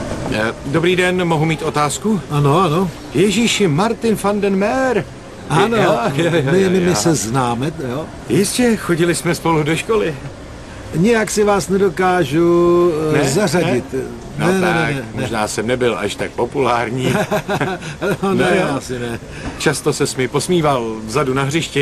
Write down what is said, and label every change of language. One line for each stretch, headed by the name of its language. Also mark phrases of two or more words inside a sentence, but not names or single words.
Czech: Dobrý den, mohu mít otázku? Ano, ano. Ježíši, Martin van den Meer. Ano, my jo. se známe, jo. Jistě, chodili jsme spolu do školy. Nějak si vás nedokážu zařadit. No tak, možná jsem nebyl až tak populární. Ne, jo. asi ne. Často se mi posmíval vzadu na hřišti.